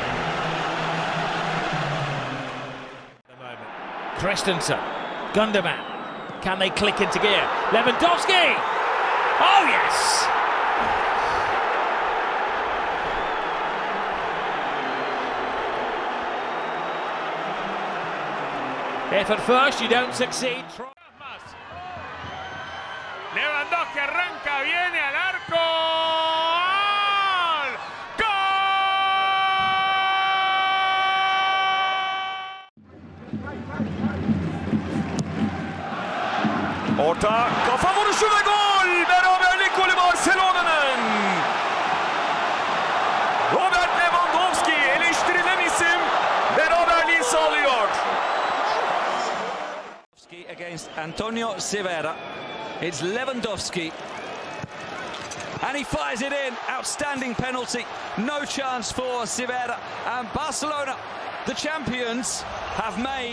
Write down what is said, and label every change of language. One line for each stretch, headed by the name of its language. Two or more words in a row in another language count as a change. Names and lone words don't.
English: Christensen, Gundogan. Can they click into gear? Lewandowski! Oh, yes! If at first you don't succeed, try.
Spanish: Lewandowski arranca, viene al arco. ¡Gol!
Turkish: Orta, kafa vuruşu ve gol! Beraberlik golü Barcelona'nın. Robert Lewandowski eleştirilen isim beraberliği sağlıyor.
English: Against Antonio Silva. It's Lewandowski. And he fires it in. Outstanding penalty. No chance for Silva. And Barcelona, the champions, have made.